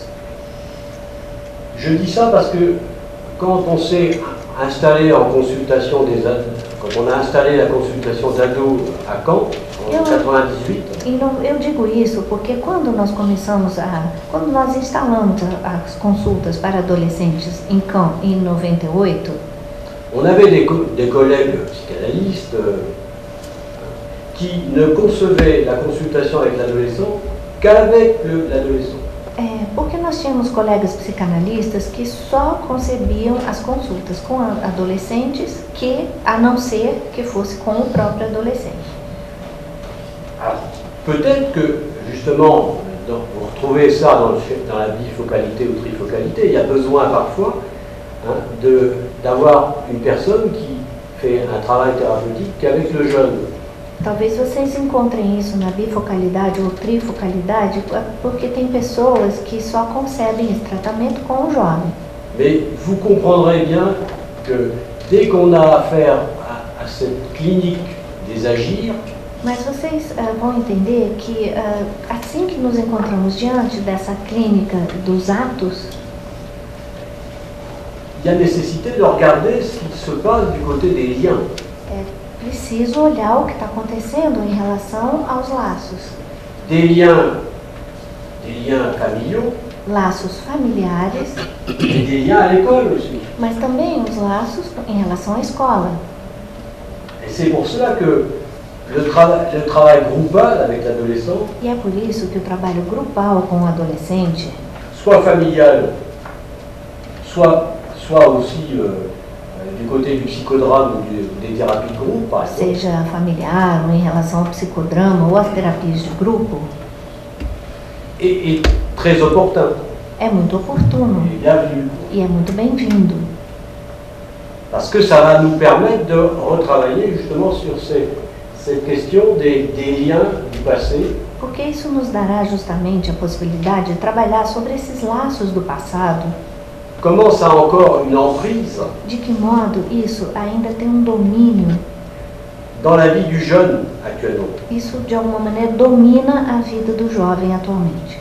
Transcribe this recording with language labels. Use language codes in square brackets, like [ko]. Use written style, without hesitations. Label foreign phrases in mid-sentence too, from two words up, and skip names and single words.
[fr] Je dis ça parce que quand on s'est installé en consultation des ados, quand on a installé la consultation d'ados à Caen, en 98. [pt] Eu digo isso porque quando nós quando nós instalamos as consultas para adolescentes em Caen em 98, [fr] on avait des collègues psychanalystes qui ne concevaient la consultation avec l'adolescent qu'avec l'adolescent. [pt] Porque nós tínhamos colegas psicanalistas que só concebiam as consultas com adolescentes, a não ser que fosse com o próprio adolescente. [fr] Alors, peut-être que, justement, vous retrouvez ça dans la bifocalité ou trifocalité, il y a besoin parfois d'avoir une personne qui fait un travail thérapeutique qu'avec le jeune. [pt] Talvez vocês encontrem isso na bifocalidade ou trifocalidade, porque tem pessoas que só concebem esse tratamento com o jovem. [fr] Mais vous comprendrez bien que dès qu'on a affaire à cette clinique des agirs, [pt] mas vocês vão entender que assim que nos encontramos diante dessa clínica dos atos, [fr] il y a nécessité de regarder ce qui se passe du côté des liens. [pt] É preciso olhar o que está acontecendo em relação aos laços. [fr] Des liens familiaux, [pt] Laços familiares, [fr] et des liens à l'école aussi. [pt] mas também os laços em relação à escola. [fr] Et c'est pour cela que le travail groupal avec l'adolescent, [pt] E é por isso que o trabalho grupal com o adolescente, [fr] soit familial, soit aussi du côté du psychodrame ou des thérapies de groupe, par exemple, [pt] seja familiar ou em relação ao psicodrama ou às terapias de grupo, [fr] est très opportun [pt] é muito oportuno [fr] et bienvenu. [pt] e é muito bem-vindo. [fr] Parce que ça va nous permettre de retravailler justement sur cette question des liens du passé, [pt] Porque isso nos dará justamente a possibilidade de trabalhar sobre esses laços do passado. [fr] comment ça a encore une emprise [pt] De que modo isso ainda tem um domínio, [fr] dans la vie du jeune actuellement. [pt] isso de alguma maneira domina a vida do jovem atualmente.